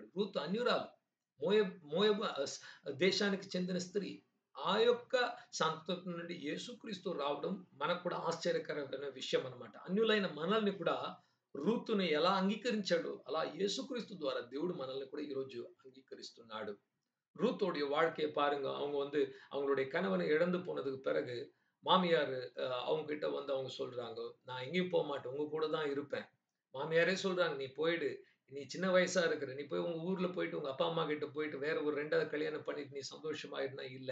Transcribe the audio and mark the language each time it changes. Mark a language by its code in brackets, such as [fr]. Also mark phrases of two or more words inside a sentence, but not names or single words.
[te] రూత్ అన్యురాలు. మోయబు దేశానికి చెందిన స్త్రీ. ఆ యొక్క సంతతి నుండి యేసుక్రీస్తు రావడం మనకు కూడా ఆశ్చర్యకరమైన విషయం అన్నమాట. అన్యులైన మనల్ని కూడా రూతుని ఎలా అంగీకరించాడో, అలా యేసుక్రీస్తు ద్వారా దేవుడు మనల్ని కూడా ఈరోజు అంగీకరిస్తున్నాడు. [ta] ரூத்தோடைய வாழ்க்கைய பாருங்க. அவங்க வந்து அவங்களுடைய கணவனை இழந்து போனதுக்கு பிறகு, மாமியார் அவங்க கிட்ட வந்து அவங்க சொல்றாங்க, "நான் எங்கேயும் போமாட்டேன். உங்க கூட தான் இருப்பேன்." மாமியாரே சொல்றாங்க, "நீ போயிடு. நீ சின்ன வயசா இருக்கிற. நீ போய் உங்க ஊர்ல போயிட்டு உங்க அப்பா, அம்மா கிட்ட போயிட்டு வேற ஒரு 2வது கல்யாணம் பண்ணிட்டு நீ சந்தோஷமா இருன்னா" இல்ல.